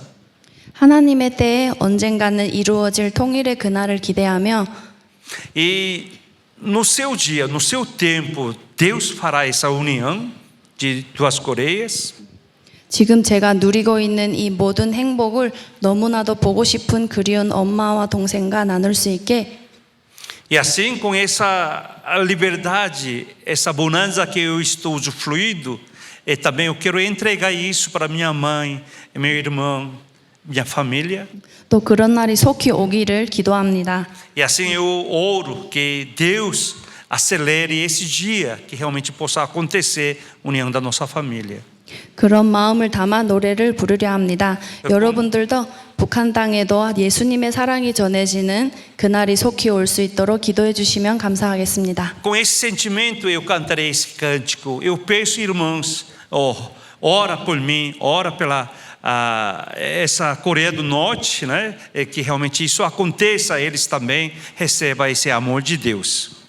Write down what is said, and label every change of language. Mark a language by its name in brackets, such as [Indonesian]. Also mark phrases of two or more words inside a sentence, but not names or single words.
[Korean] 하나님의 때에 언젠가는 이루어질 통일의 그날을 기대하며 [Portuguese] E no seu dia, no seu tempo, Deus fará essa união de duas Coreias. [Korean] 지금 제가 누리고 있는 이 모든 행복을 너무나도 보고 싶은 그리운 엄마와 동생과 나눌 수 있게 [Portuguese] E assim, com essa liberdade, essa bonança que eu estou usufruindo, e também eu quero entregar isso para minha mãe, meu irmão, minha família. [Korean] 또 그런 날이 속히 오기를 기도합니다. [Portuguese] E assim eu oro que Deus acelere esse dia, que realmente possa acontecer a união da nossa família. [Korean] 그런 마음을 담아 노래를 부르려 합니다. 여러분들도 북한 땅에도 예수님의 사랑이 전해지는 그날이 속히 올 수 있도록 기도해 주시면 감사하겠습니다. [Portuguese] Com esse sentimento eu cantarei esse cântico. Eu peço, irmãos, ora por mim, ora pela essa Coreia do Norte, né? Que realmente isso aconteça, eles também recebam esse amor de Deus.